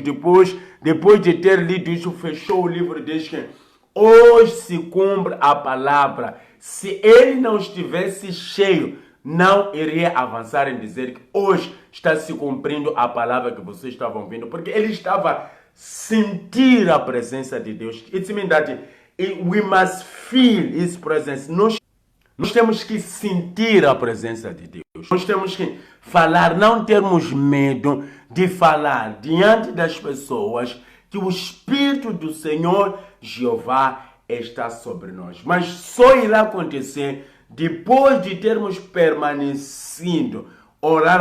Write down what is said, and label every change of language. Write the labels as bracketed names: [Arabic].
[Portuguese] Depois de ter lido isso, fechou o livro e diz que hoje se cumpre a palavra. Se ele não estivesse cheio, não iria avançar em dizer que hoje está se cumprindo a palavra que vocês estavam ouvindo, porque ele estava a sentir a presença de Deus. [English] It means that we must feel His presence. [Portuguese] Nós temos que sentir a presença de Deus. Nós temos que falar, não termos medo de falar diante das pessoas que o Espírito do Senhor Jeová está sobre nós. Mas só irá acontecer depois de termos permanecido, orar.